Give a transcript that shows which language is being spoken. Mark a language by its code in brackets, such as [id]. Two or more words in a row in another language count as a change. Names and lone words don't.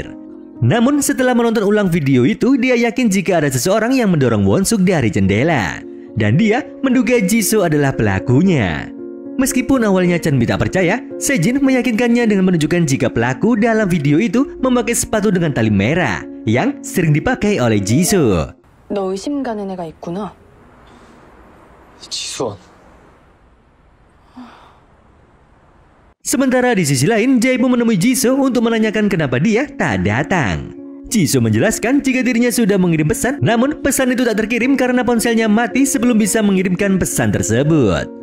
[id] Namun setelah menonton ulang video itu, dia yakin jika ada seseorang yang mendorong Won-suk dari jendela. Dan dia menduga Jisoo adalah pelakunya. Meskipun awalnya Chanmi tak percaya, Sejin meyakinkannya dengan menunjukkan jika pelaku dalam video itu memakai sepatu dengan tali merah yang sering dipakai oleh Jisoo. [ko] 너 의심 가는 애가 있구나. 지수원. [id] Sementara di sisi lain, Jae-bum menemui Jisoo untuk menanyakan kenapa dia tak datang. Jisoo menjelaskan jika dirinya sudah mengirim pesan, namun pesan itu tak terkirim karena ponselnya mati sebelum bisa mengirimkan pesan tersebut.